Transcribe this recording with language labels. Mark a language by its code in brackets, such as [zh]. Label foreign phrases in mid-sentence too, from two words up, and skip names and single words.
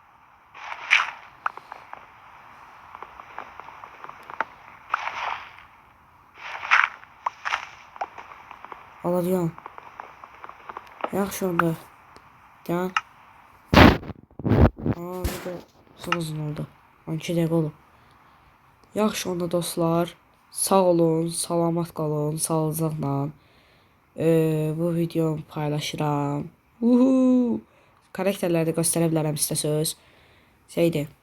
[tr] Alıyorum. [az] Yaxşı onda. Gel. [tr] Bir de çok uzun oldu. [az] 12 dəqiqə olub. Yaxşı onda dostlar. Sağ olun, salamat qalın, sağlıcaqla. Bu videomu paylaşıram. Uhu. Karakterləri də göstərə bilərəm istəsəz. Şeydir.